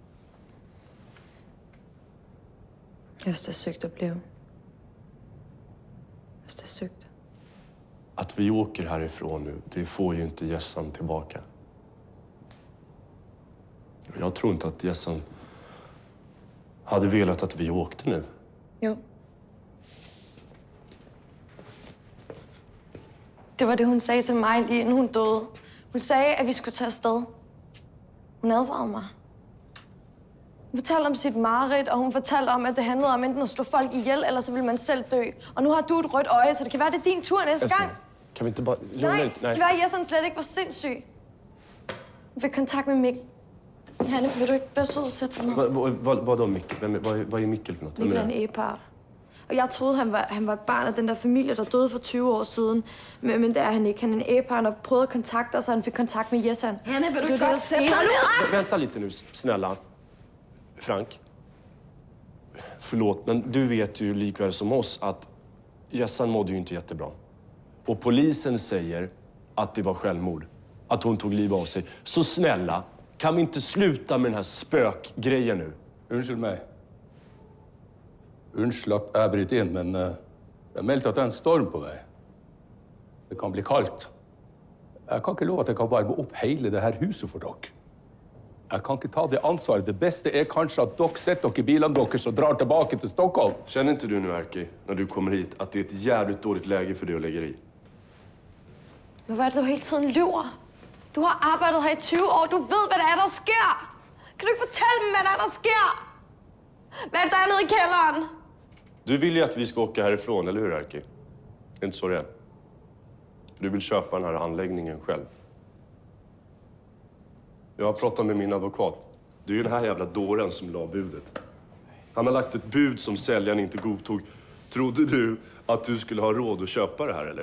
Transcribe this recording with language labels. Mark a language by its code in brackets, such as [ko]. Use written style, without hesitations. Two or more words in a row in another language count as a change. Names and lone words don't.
[sv] Just det, sygt att blive. Just det, sygt. Att vi åker härifrån nu, det får ju inte Jessan tillbaka. Jag tror inte att Jessan hade velat att vi åkte nu. Jo. [da] Det var det, hun sagde til mig, lige inden hun døde. Hun sagde, at vi skulle tage afsted. Hun advarede mig. Hun fortalte om sit mareridt, og hun fortalte om, at det handlede om enten at slå folk ihjel, eller så ville man selv dø. Og nu har du et rødt øje, så det kan være, det er din tur næste gang. [sv] Kan vi inte bara... [da] Nej, det kan være, at Jessan slet ikke var sindssyg. Hun fik kontakt med Mikkel. Hanne, vil du ikke være sød og sætte dig ned? [sv] Vad då Mikkel? Vad är Mikkel för något? [da] Mikkel er en ægepart. Og jeg troede, han var et barn af den der familie, der døde for 20 år siden. Men det er han ikke. Han er en ægepart og prøvede at kontakte os, og han fik kontakt med Jessan. Hanne, vil du godt sætte dig ned? [sv] Vänta lite nu, snälla. Frank. Förlåt, men du vet ju likväl som oss att Jessan mådde ju inte jättebra. Och polisen säger att det var självmord. Att hon tog livet av sig. Så snälla, kan vi inte sluta med den här spökgrejen nu? [no] Unnskyld meg. Unnskyld at jeg bryter inn, men det er meldt at det er en storm på vei. Det kan bli kaldt. Jeg kan ikke love at jeg kan varme opp hele det her huset for dere. Jeg kan ikke ta det ansvaret. Det beste er kanskje at dere setter dere i bilene deres og drar tilbake til Stockholm. [sv] Känner inte du nu, Erki, när du kommer hit, att det är ett jävligt dåligt läge för dig att lägga i? [da] Men hvad er det, du hele tiden lyver? Du har arbejdet her i 20 år. Du ved, hvad det er, der sker. Kan du ikke fortælle dem, hvad det er, der sker? Hvad er det, der er nede i kælderen? [sv] Du vill ju att vi ska åka härifrån, eller hur, Erki? Det är inte så det är. Du vill köpa den här anläggningen själv. Jag har pratat med min advokat. Det är ju den här jävla dåren som la budet. Han har lagt ett bud som säljaren inte godtog. Trodde du att du skulle ha råd att köpa det här, eller?